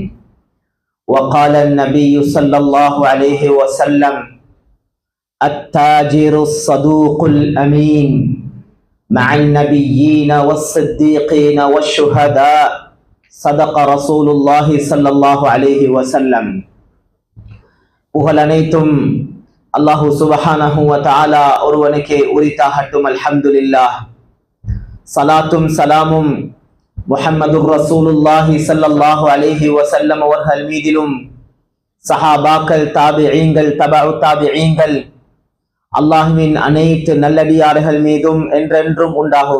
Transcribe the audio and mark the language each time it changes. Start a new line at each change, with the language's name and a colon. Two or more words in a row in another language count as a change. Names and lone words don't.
Arabic: وقال النبي صلى الله عليه وسلم: التاجر الصدوق الأمين مع النبيين والصديقين والشهداء. صدق رسول الله صلى الله عليه وسلم.
Tamil: புகழனைத்தும் அல்லாஹு
Arabic: سبحانه وتعالى
Tamil: ஒருவனுக்கே உரித்தாகட்டும்.
Arabic: الحمد لله.
Tamil: சலாத்தும் சலாமும்
Arabic: محمد رسول الله صلى الله عليه وسلم
Tamil: அவர்கள் மீதிலும், சஹாபாக்கள், தாபிஈன்கள், தபஉ தாபிஈன்கள், அல்லாஹ்வின் அனைத்து நல்லடியார்கள் மீதும் என்றென்றும் உண்டாகுக.